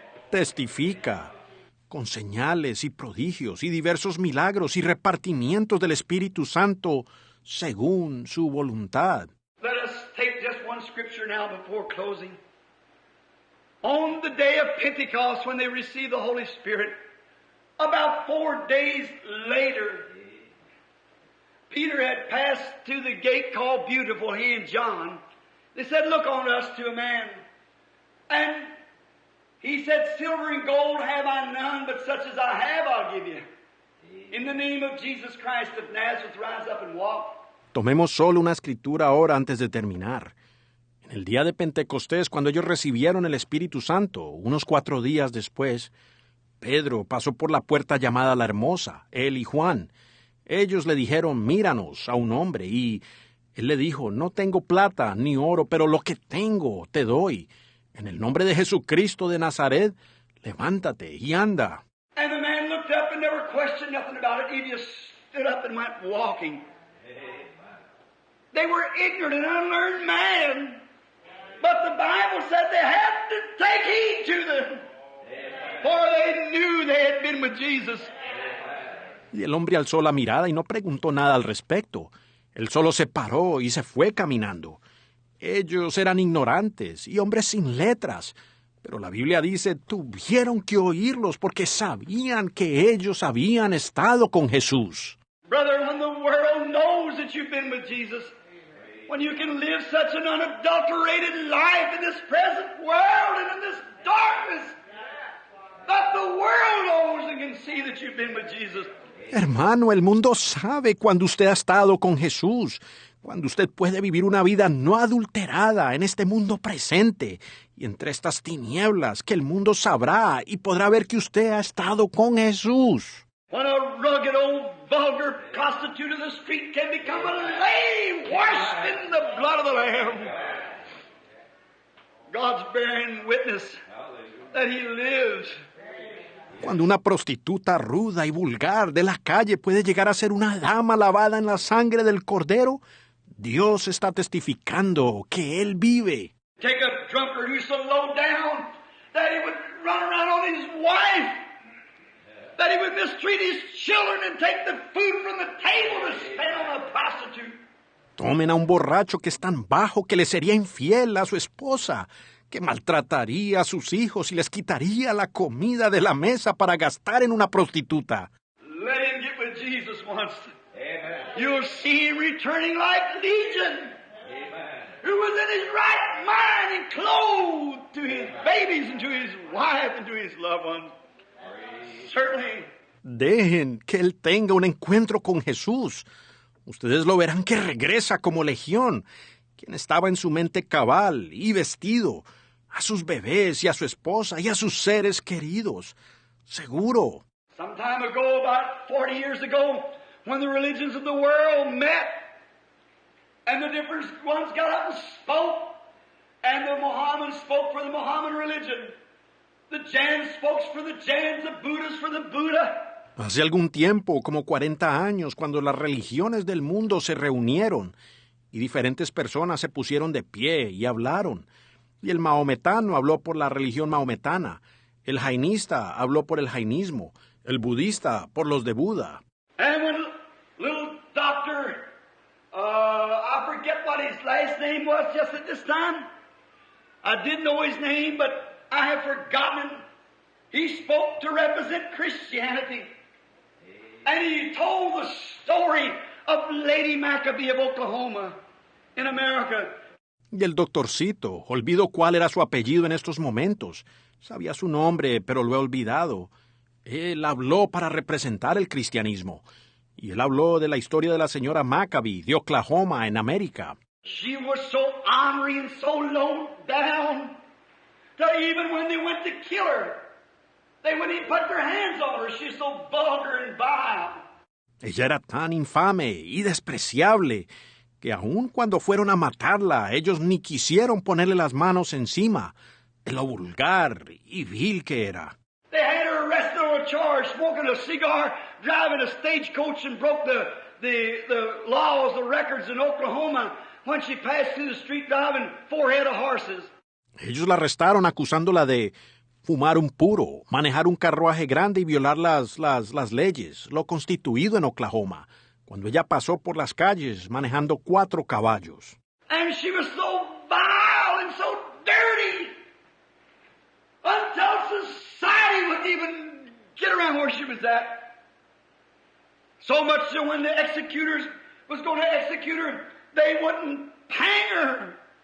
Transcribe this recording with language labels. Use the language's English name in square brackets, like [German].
[Spanish] Testifica con señales y prodigios y diversos milagros y repartimientos del Espíritu Santo según su voluntad. [English] Let us take just one scripture now before closing. On the day of Pentecost, when they received the Holy Spirit, about 4 days later, Peter had passed to the gate called Beautiful, he and John. They said, look on us to a man. And he said, silver and gold have I none, but such as I have I'll give you. In the name of Jesus Christ of Nazareth, rise up and walk. [Spanish] Tomemos solo una escritura ahora antes de terminar. En el día de Pentecostés, cuando ellos recibieron el Espíritu Santo, unos 4 días después, Pedro pasó por la puerta llamada La Hermosa, él y Juan. Ellos le dijeron, míranos a un hombre, y él le dijo, no tengo plata ni oro, pero lo que tengo te doy. En el nombre de Jesucristo de Nazaret, levántate y anda. [English] And the man looked up and never questioned nothing about it. He just stood up and went walking. They were ignorant and unlearned man. But the Bible said they had to take heed to them. For they knew they had been with Jesus. [Spanish] Y el hombre alzó la mirada y no preguntó nada al respecto. Él solo se paró y se fue caminando. Ellos eran ignorantes y hombres sin letras. Pero la Biblia dice, tuvieron que oírlos porque sabían que ellos habían estado con Jesús. [English] Brother, when the world knows that you've been with Jesus, When you can live such an unadulterated life in this present world and in this darkness that the world knows and can see that you've been with Jesus. [Spanish] Hermano, el mundo sabe cuando usted ha estado con Jesús, cuando usted puede vivir una vida no adulterada en este mundo presente y entre estas tinieblas que el mundo sabrá y podrá ver que usted ha estado con Jesús. [English] When a rugged old vulgar prostitute of the street can become a lady washed in the blood of the Lamb. God's bearing witness that He lives. [Spanish] Cuando una prostituta ruda y vulgar de la calle puede llegar a ser una dama lavada en la sangre del Cordero, Dios está testificando que Él vive. [English] Take a drunkard who's so low down that he would run around on his wife, that he would mistreat his children and take the food from the table to spend on a prostitute. [Spanish] Tomen a un borracho que es tan bajo que le sería infiel a su esposa, que maltrataría a sus hijos y les quitaría la comida de la mesa para gastar en una prostituta. [English] Let him get with Jesus once. Amen. You'll see him returning like Legion, Amen. who was in his right mind and clothed to his babies and to his wife and to his loved ones. Certainly. [Spanish] Dejen que Él tenga un encuentro con Jesús. Ustedes lo verán que regresa como legión, quien estaba en su mente cabal y vestido, a sus bebés y a su esposa y a sus seres queridos. Seguro. [English] Some time ago, about 40 years ago, when the religions of the world met, and the different ones got up and spoke, and the Mohammedans spoke for the Mohammedan religion, the Jains spoke for the Jains, the Buddhists for the Buddha. [Spanish] Hace algún tiempo, como 40 años, cuando las religiones del mundo se reunieron y diferentes personas se pusieron de pie y hablaron, y el mahometano habló por la religión mahometana, el jainista habló por el jainismo, el budista por los de Buda. [English] And when little doctor, I forget what his last name was just at this time. I did know his name, but I have forgotten it. He spoke to represent Christianity. And he told the story of Lady Maccabee of Oklahoma in America. [Spanish] Y el doctorcito, olvido cuál era su apellido en estos momentos. Sabía su nombre, pero lo he olvidado. Él habló para representar el cristianismo. Y él habló de la historia de la señora Maccabee de Oklahoma en América. [English] She was so ornery and so low down that even when they went to kill her, they wouldn't even put their hands on her. She's so vulgar and vile. [Spanish] Ella era tan infame y despreciable que aun cuando fueron a matarla, ellos ni quisieron ponerle las manos encima de lo vulgar y vil que era. [English] They had her arrested on a charge, smoking a cigar, driving a stagecoach, and broke the laws, the records in Oklahoma when she passed through the street driving 4 head of horses. [Spanish] Ellos la arrestaron acusándola de fumar un puro, manejar un carruaje grande y violar las leyes, lo constituido en Oklahoma, cuando ella pasó por las calles manejando 4 caballos. [English] And she was so vile and so dirty until society wouldn't even get around where she was at. So much so when the executors was going to execute her, they wouldn't hang her.